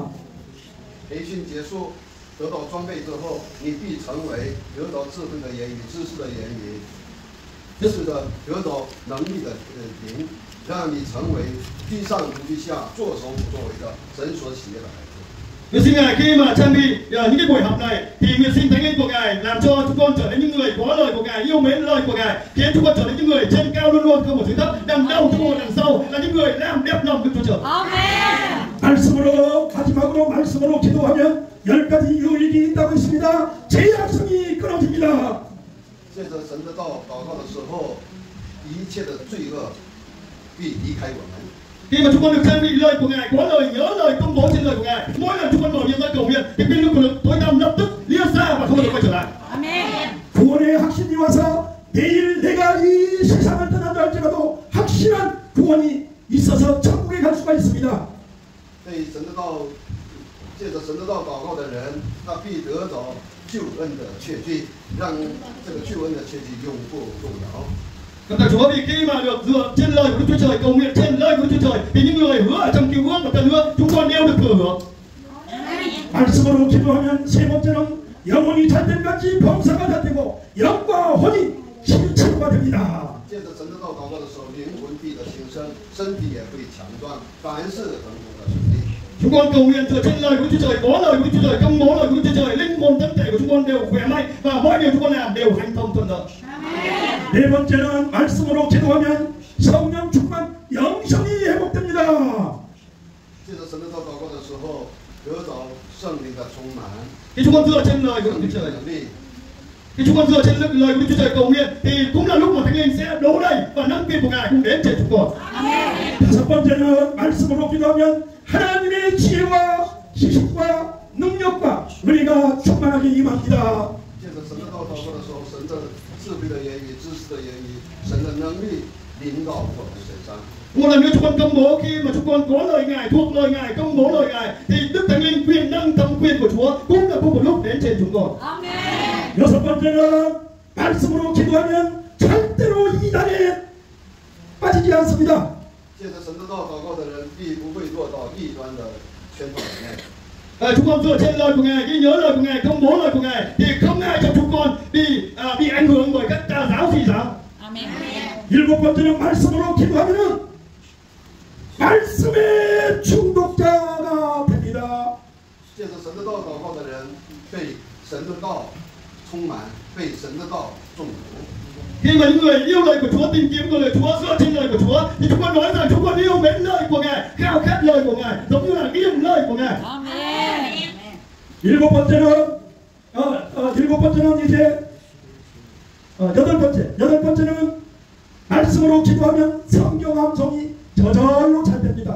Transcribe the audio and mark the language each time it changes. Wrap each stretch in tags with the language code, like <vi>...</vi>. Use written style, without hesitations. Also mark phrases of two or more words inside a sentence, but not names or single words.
<zh>培训结束，得到装备之后，你必成为得到智慧的言语、知识的言语，是的，得到能力的灵，让你成为居上不居下、作首不作尾的神所喜悦的孩子。</zh> <vi>Nguyện xin Ngài khi mà trang bị những cái buổi học này thì nguyện xin Thánh Linh của Ngài làm cho chúng con trở nên những người có lời của Ngài, yêu mến lời của Ngài, khiến chúng con trở nên những người trên cao luôn luôn không ở dưới thấp, đằng đầu chúng con đằng sau là những người làm đẹp lòng Đức Chúa Trời. Amen.</vi> <ko>말씀으로 마지막으로 말씀으로 기도하면 10가지 유익이 있다고 있습니다. 제약성이 끊어집니다.</ko> <zh>借着神的道祷告的时候，一切的罪恶必离开我们。</zh> <vi>Khi mà chúng con được trang bị lời của Ngài, có lời nhớ lời công bố trên lời của Ngài, mỗi lần chúng con mở miệng ra cầu nguyện thì quyền lực của tối tăm lập tức lia xa và không bao giờ quay trở lại. Amen.</vi> <ko>구원의 확신이 와서 내일 내가 이 세상을 떠난다 할지라도 확실한 구원이 있어서 천국에 갈 수가 있습니다.</ko> <zh>被神的道，借着神的道祷告的人，他必得着救恩的确据，让这个救恩的确据永不动摇。</zh> <vi>Cảm tạ Chúa vì khi mà được dựa trên lời của Đức Chúa Trời, cầu nguyện trên lời của Đức Chúa Trời thì những người hứa ở trong cứu ước và tân ước chúng con đều được thừa hưởng.</vi> <ko>말씀으로 기도하면 세 번째는 영혼이 잣된 같이 범사가 잣되고 영과 혼이 치유가 됩니다.</ko> <zh>借着神的道祷告的时候，灵魂必得新生，身体也会强壮，凡事恒久的顺利。</zh> <vi>Chúng con cầu nguyện dựa trên lời của Đức Chúa Trời, có lời của Đức Chúa Trời, công bố lời của Đức Chúa Trời, linh hồn thân thể của chúng con đều khỏe mạnh và mọi điều chúng con làm đều hanh thông thuận lợi.</vi> <ko>네 번째는 말씀으로 기도하면 성령 충만 영성이 회복됩니다.</ko> <zh>借着神的道祷告的时候，得着圣灵的充满，</zh> <vi>Khi chúng con dựa trên lời của Đức</vi> <zh>圣灵</zh> <vi>Chúa</vi> <zh>的</zh> <vi>Trời,</vi> <zh>能力。</zh> <vi>khi chúng con dựa trên lời của Đức Chúa Trời cầu nguyện thì cũng là lúc mà Thánh Linh sẽ đổ đầy và nâng quyền của Ngài cũng đến trên chúng con.</vi> <ko>다섯 번째는 말씀으로 기도하면 하나님의 지혜와 지식과 능력과 은혜가 충만하게 임합니다.</ko> <zh>借着神的道祷告的时候，神的智慧的言语、知识的言语、神的能力临到我们身上。</zh> <vi>Một lần nữa chúng con công bố khi mà chúng con có lời Ngài, thuộc lời Ngài, công bố lời Ngài thì Đức Thánh Linh quyền năng thẩm quyền của Chúa cũng là cùng một lúc đến trên chúng con. Amen.</vi> <ko>여섯 번째는 말씀으로 기도하면 절대로 이단에 빠지지 않습니다.</ko> <zh>借着神的道祷告的人，必不会落到异端的圈套里面。</zh> <vi>Chúng con dựa trên lời của Ngài, ghi nhớ lời của Ngài, công bố lời của Ngài thì không ai trong chúng con bị ảnh hưởng bởi các tà giáo dị giáo. Amen.</vi> <ko>일곱 번째는 말씀으로 기도하면 말씀의 중독자가 됩니다.</ko> <zh>借着神的道祷告的人，被神的道充满，被神的道中毒。</zh> <vi>Khi mà những người yêu lời của Chúa, tìm kiếm lời Chúa, dựa trên lời của Chúa, thì chúng con nói rằng chúng con yêu mến lời của Ngài, khao khát lời của Ngài, giống như là yêu lời của Ngài. Amen.</vi> <ko>일곱 번째는 이제 여덟 번째는 말씀으로 기도하면 성경 암송이 저절로 잘 됩니다.</ko>